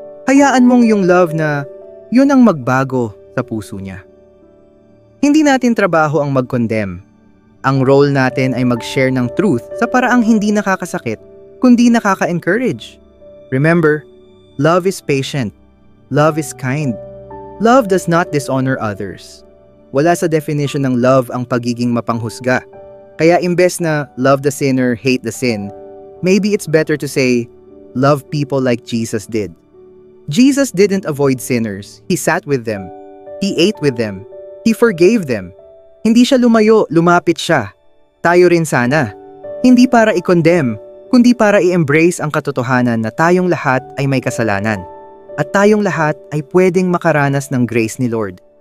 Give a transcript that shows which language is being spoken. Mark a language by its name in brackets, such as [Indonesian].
[Filipino] Hayaan mong yung love na yun ang magbago sa puso niya. Hindi natin trabaho ang mag-condemn. Ang role natin ay mag-share ng truth sa paraang hindi nakakasakit, kundi nakaka-encourage. [English] Remember, love is patient. Love is kind. Love does not dishonor others. [Filipino] Wala sa definition ng love ang pagiging mapanghusga. Kaya imbes na [English] love the sinner, hate the sin, maybe it's better to say, love people like Jesus did. Jesus didn't avoid sinners. He sat with them. He ate with them. He forgave them. [Filipino] Hindi siya lumayo, lumapit siya. Tayo rin sana. Hindi para i-condemn, kundi para i-embrace ang katotohanan na tayong lahat ay may kasalanan. At tayong lahat ay pwedeng makaranas ng grace ni Lord.